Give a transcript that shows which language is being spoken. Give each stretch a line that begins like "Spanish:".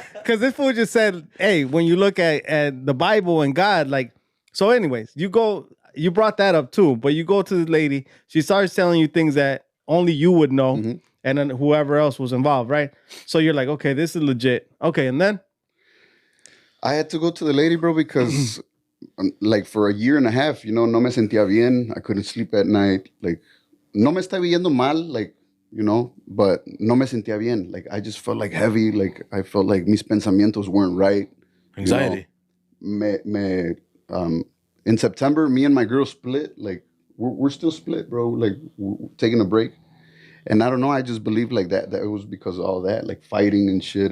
English: Because this fool just said, hey, when you look at the Bible and God, like, so anyways, you brought that up too, but you go to the lady, she starts telling you things that only you would know, and then whoever else was involved, right? So you're like, okay, this is legit. Okay, and then? I had to go to the lady, bro, because like for a year and a half, you know,
Spanish: no me sentía bien.
English: I couldn't sleep at night. Like,
Spanish: no me estaba yendo mal,
English: like, you know, but
Spanish: no me sentía bien.
English: Like, I just felt like heavy. Like, I felt like
Spanish: mis pensamientos
English: weren't right. Anxiety. You know, in September, me and my girl split. Like, we're still split, bro. Like, we're taking a break. And I don't know, I just believe like that it was because of all that, like fighting and shit.